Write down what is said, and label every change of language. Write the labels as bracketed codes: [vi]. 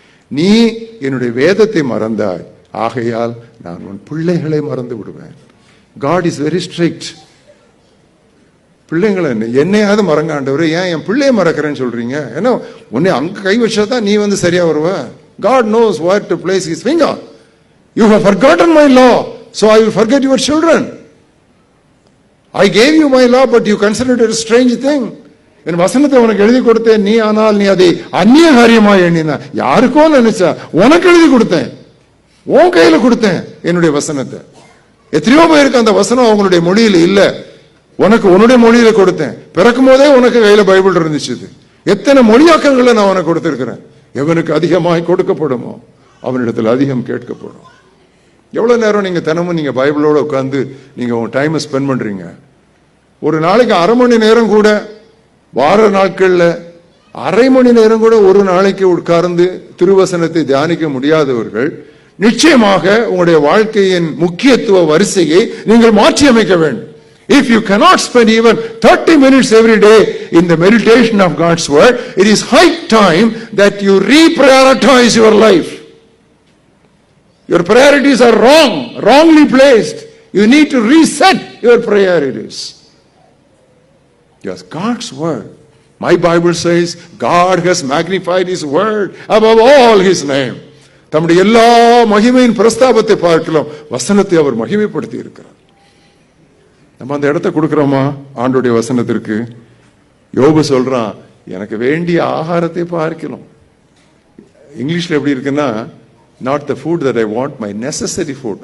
[ta] நீ என்னுடைய வேதத்தை மறந்தாய், ஆகையால் நான் உன் பிள்ளைகளை மறந்து விடுவேன். [en] God is very strict. [ta] பிள்ளைங்களை என்னையாவது மறங்க ஆண்டவரே, ஏன் என் பிள்ளைய மறக்கிறேன்னு சொல்றீங்க? ஏன்னா உன்னை அங்க கை வச்சாதான் நீ வந்து சரியா வருவ. [en] God knows where to place his finger. You have forgotten my law, so I will forget your children. I gave you my law, but you considered it a strange thing. [ta] என் வசனத்தை உனக்கு எழுதி கொடுத்தேன், நீ ஆனால் நீ அதை அந்நிய காரியமா எண்ணின. யாருக்கோ நினைச்சா, உனக்கு எழுதி கொடுத்தேன், உன் கையில கொடுத்தேன் என்னுடைய வசனத்தை. எத்தனையோ பேருக்கு அந்த வசனம் அவங்களுடைய மொழியில இல்ல, உனக்கு உன்னுடைய மொழியில கொடுத்தேன். பிறக்கும் போதே உனக்கு கையில பைபிள் இருந்துச்சு. எத்தனை மொழியாக்கங்களை நான் உனக்கு கொடுத்திருக்கிறேன். எவனுக்கு அதிகமாய் கொடுக்கப்படுமோ அவனிடத்தில் அதிகம் கேட்கப்படும். எவ்வளவு நேரம் நீங்க தினமும் நீங்க பைபிளோட உட்கார்ந்து நீங்க உங்க டைமை ஸ்பெண்ட் பண்றீங்க? ஒரு நாளைக்கு 1/2 மணி நேரம் கூட, வார நாட்கள்ல 1/2 மணி நேரம் கூட ஒரு நாளைக்கு உட்கார்ந்து திருவசனத்தை தியானிக்க முடியாதவர்கள் நிச்சயமாக உங்களுடைய வாழ்க்கையின் முக்கியத்துவ வரிசையை நீங்கள் மாற்றி அமைக்க வேண்டும். [en] If you cannot spend even 30 minutes every day in the meditation of God's word, it is high time that you reprioritize your life. Your priorities are wrongly placed. You need to reset your priorities. Yes, God's word. My Bible says God has magnified his word above all his name. [ta] தம்முடைய எல்லா மகிமையின் பிரஸ்தாபத்தை பார்க்கலாம், வசனத்தை அவர் மகிமைப்படுத்தி இருக்கிறார். நம்ம அந்த இடத்தை கொடுக்கிறோமா ஆண்டுடைய வசனத்திற்கு? யோபு சொல்றான், எனக்கு வேண்டிய ஆகாரத்தை பார்க்கலாம். இங்கிலீஷ்ல எப்படி இருக்குன்னா, [en] Not the food that I want, my necessary food.